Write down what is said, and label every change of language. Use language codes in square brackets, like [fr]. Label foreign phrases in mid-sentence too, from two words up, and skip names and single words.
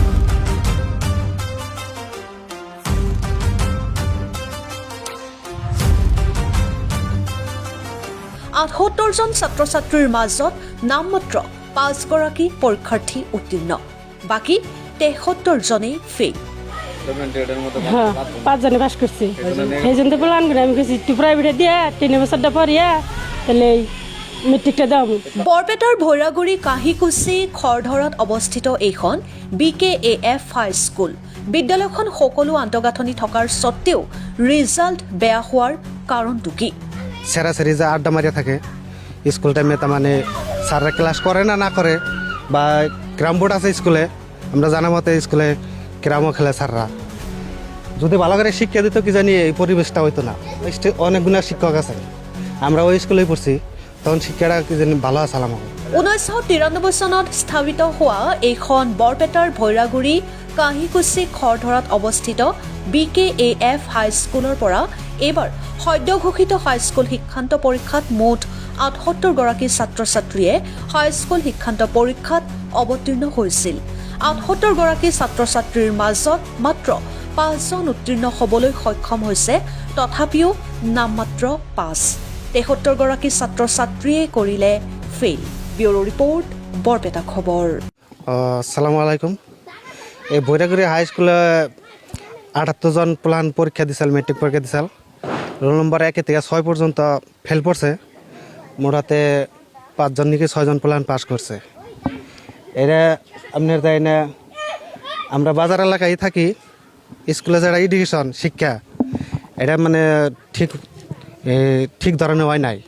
[as] আঠসত্তৰজন ছাত্ৰ ছাত্ৰীৰ মাজত নামমাত্ৰ 5গৰাকী পৰীক্ষাৰ্থী উত্তীৰ্ণ, বাকী 73জনেই ফেইল। [bn] পাঁচজনে পাস করছি সেই জন্য প্ল্যান করে আমি গেছি একটু প্রাইভেটে দিয়া 3 বছরটা পড়িয়া তাহলে মেট্রিকটা দাম। [as] বৰপেটাৰ ভৈৰাগুৰি কাহিকুচি খৰধৰাত অৱস্থিত এইখন BKAF হাইস্কুল। বিদ্যালয়খন সকলো আন্তঃগাঁথনি থকাৰ স্বত্তেও ৰিজাল্ট বেয়া হোৱাৰ কাৰণটো কি? [bn] সেরাসেরি যে আড্ডা মারিয়া থাকে স্কুল টাইমে, তার মানে স্যাররা ক্লাস করে না করে, বা ক্যারাম বোর্ড আছে স্কুলে, আমরা জানা মতে স্কুলে ক্যারামও খেলে স্যাররা। যদি ভালো করে শিক্ষা দিত কি জানি এই পরিবেশটা হইতো না। অনেকগুলো শিক্ষক আছে, আমরা ওই স্কুলেই পড়ছি, তখন শিক্ষাটা কি জানি ভালো আসালাম। [as] 1993 চনত স্থাপিত হোৱা এইখন বৰপেটাৰ ভৈৰাগুৰি কাহিকুচি খৰধৰাত অৱস্থিত BKAF হাইস্কুলৰ পৰা এইবাৰ সদ্য ঘোষিত হাইস্কুল শিক্ষান্ত পৰীক্ষাত মুঠ 78গৰাকী ছাত্ৰ ছাত্ৰীয়ে হাইস্কুল শিক্ষান্ত পৰীক্ষাত অৱতীৰ্ণ হৈছিল। 78গৰাকী ছাত্ৰ ছাত্ৰীৰ মাজত মাত্ৰ 5জন উত্তীৰ্ণ হ'বলৈ সক্ষম হৈছে, তথাপিও নামমাত্ৰ 5। 73গৰাকী ছাত্ৰ ছাত্ৰীয়ে কৰিলে ফেইল। ব্যুৰো ৰিপৰ্ট, বৰপেটা খবৰ। [ar] السلام عليكم. [bn] এই ভৈরাগুড়ি হাই স্কুলে 78জন প্লান পরীক্ষা দিছিল, মেট্রিক পরীক্ষা দিছিল। রোল নম্বর 1 থেকে 6 পর্যন্ত ফেল পড়ছে, মোটাতে 5জন নাকি 6জন প্লান পাস করছে। এরা আপনার তাই না, আমরা বাজার এলাকায় থাকি, স্কুলে যারা এডুকেশন শিক্ষা এটা মানে ঠিক ধরনের হয় নাই।